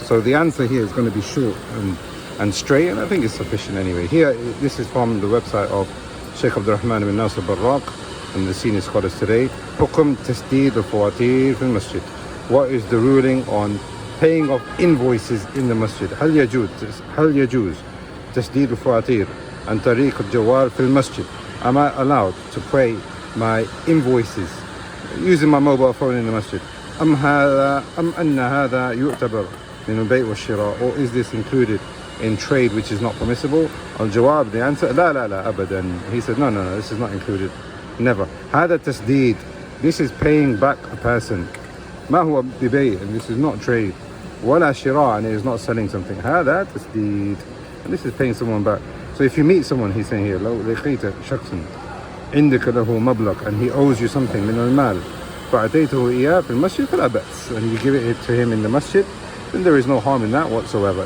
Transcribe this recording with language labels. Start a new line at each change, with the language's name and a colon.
English: So the answer here is going to be short and straight, and I think it's sufficient anyway. Here, this is from the website of Sheikh Abdul Rahman bin Nasir Barraq and the senior scholars today.
Arabic: Hukum tasdeed al-fawatir fil masjid.
English: What is the ruling on paying off invoices in the masjid?
Arabic: هل يجوز تسديد الفواتير عن طريق الجوال في المسجد?
English: Am I allowed to pay my invoices using my mobile phone in the masjid?
Arabic: أم أن هذا يعتبر من البيع والشراء?
English: Or is this included in trade which is not permissible?
Arabic: الجواب,
English: the answer,
Arabic: لا أبدا.
English: He said, no, this is not included. Never.
Arabic: هذا تسديد.
English: This is paying back a person.
Arabic: ما هو ببيع,
English: and this is not trade.
Arabic: ولا شراء,
English: and it is not selling something.
Arabic: هذا تسديد.
English: And this is paying someone back. So if you meet someone, he's saying here,
Arabic: لو لقيت شخص عندك له مبلغ,
English: and he owes you something
Arabic: من المال فأعطيته إياه في المسجد فلا بأس,
English: and you give it to him in the masjid, then there is no harm in that whatsoever.